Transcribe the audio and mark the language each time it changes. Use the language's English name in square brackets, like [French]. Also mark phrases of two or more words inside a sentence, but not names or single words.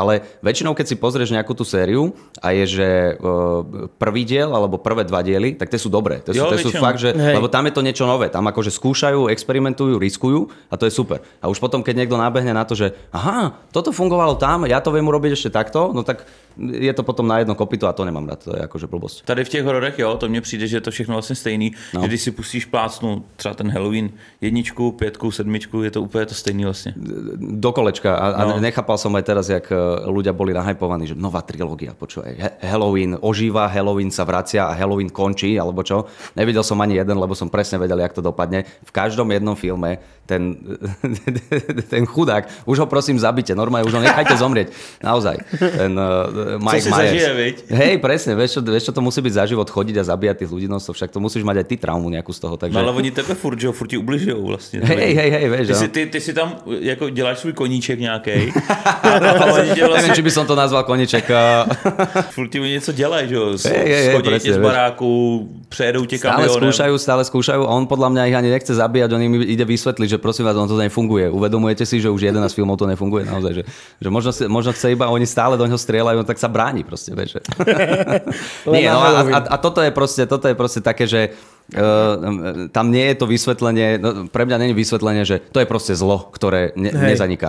[Slovak] Ale väčšinou, keď si pozrieš nejakú tú sériu a je, že prvý diel alebo prvé 2 diely, tak tie sú dobré. Tie sú fakt, že, lebo tam je to niečo nové. Tam akože skúšajú, experimentujú, riskujú a to je super. A už potom, keď niekto nábehne na to, že aha, toto fungovalo tam, ja to viem urobiť ešte takto, no tak je to potom na jedno kopyto a to nemám rád, to je akože blbosť. [Czech] Tady v těch hororech, jo, to mně přijde, že je to všechno vlastně stejný, že když si pustíš plácnu třeba ten Halloween 1, 5, 7, je to úplně to stejný vlastně. [Slovak] Do kolečka a nechápal som aj teraz, jak ľudia boli nahypovaní, že nová trilógia, počúvaj, Halloween ožíva, Halloween sa vracia a Halloween končí, alebo čo. Nevidel som ani jeden, lebo som presne vedel, jak to dopadne. V každom jednom filme ten chudák, už ho prosím zabite, normálne už ho nechajte zomrieť. Naozaj. Ten Mike Myers. Hej, presne, vieš čo to musí byť za život, chodiť a zabíjať tých ľudí, no však to musíš mať aj ty traumu nejakú z toho. Takže... [Czech] No ale oni tebe furt ti ubližujou vlastně. [Slovak] Hej, vieš. [Czech] Ty si tam jako děláš svůj koníček nějaký. [Slovak] Neviem, či by som to nazval koníček. [Czech] Furt ti něco dělají, že jo? Schodí tě z baráku, přejedou tě kamionem. [Slovak] Stále skúšajú. On podľa mňa ich ani nechce zabíjať, on im ide vysvetliť, že prosím vás, on to nefunguje. Uvedomujete si, že už 11 filmov to nefunguje naozaj, že možno chce iba, oni stále do ňoho strieľajú, tak sa bráni proste, vieš. Nie, no a toto je proste také, že tam nie je to vysvetlenie, pre mňa nie je vysvetlenie, že to je proste zlo, ktoré nezaniká.